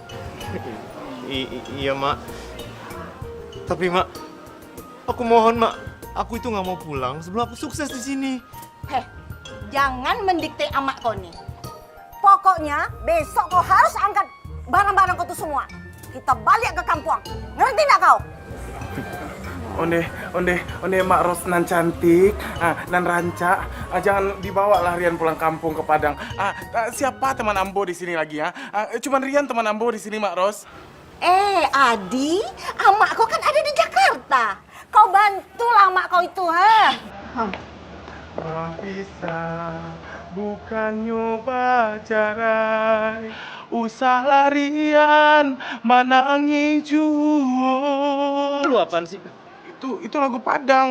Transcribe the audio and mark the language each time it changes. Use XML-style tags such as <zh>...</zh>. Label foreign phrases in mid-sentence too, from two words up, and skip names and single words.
<id>Iya, Mak. Tapi, Mak, aku mohon, Mak. Aku itu nggak mau pulang sebelum aku sukses di sini. Jangan mendikte Amak kau nih. Pokoknya besok kau harus angkat barang-barang kau tuh semua. Kita balik ke kampung. Ngerti nggak kau?</id> <min>Onde Mak Ros nan cantik, nan ranca.</min> <id>Jangan dibawa lah Rian pulang kampung ke Padang. Siapa teman Ambo di sini lagi ya? Cuman Rian teman Ambo di sini, Mak Ros. Adi, Amak kau kan ada di Jakarta. Kau bantulah Amak kau itu, ha?</id> <min>Bisa bukan nyoba carai, usah larian manangi juo.</min> <id>Lu apaan sih? Itu lagu Padang.</id>